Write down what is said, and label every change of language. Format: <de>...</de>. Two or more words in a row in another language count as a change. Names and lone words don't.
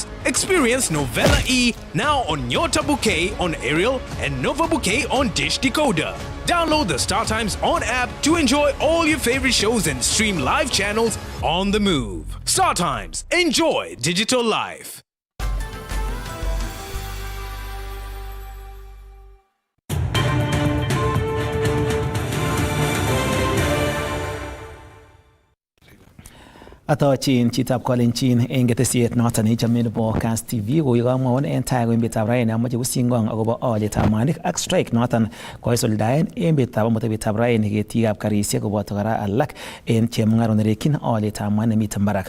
<en>Experience Novella E now on Nyota Bouquet on Aerial and Nova Bouquet on Dish Decoder. Download the StarTimes On app to enjoy all your favorite shows and stream live channels on the move. StarTimes, enjoy digital life.</en> <kln>Atochin chitab kolenjin eng ketesiet noton neichome nebo Kass TV kokamwaun en tai ko emetab raini amoche kusingong akobo olietab mwanik ak strike noton koisuldaen emetab amut emetab raini ketikab karisiek koboto kora alak en chemung'ara nerekyin olietab mwanik nemiten barak.</kln>